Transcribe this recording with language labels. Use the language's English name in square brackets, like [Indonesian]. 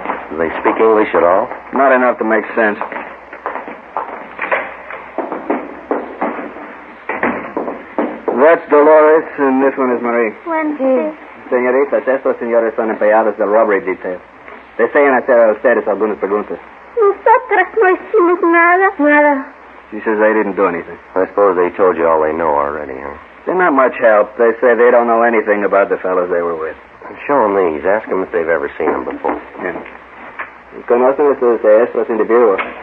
[English] Do they speak English at all? Not enough to make sense. That's Dolores, and this one is Marie. Wednesday. [Spanish] Señoritas, estos señores son empleados del [English] robbery detail. [Spanish] Desean hacer a ustedes algunas preguntas. Nosotras no hicimos nada. Nada. [English] She says they didn't do anything. I suppose they told you all they know already, huh? They're not much help. They say they don't know anything about the fellows they were with. Show them these. Ask them if they've ever seen them before. Yeah. [Spanish] ¿Conocen estos individuos?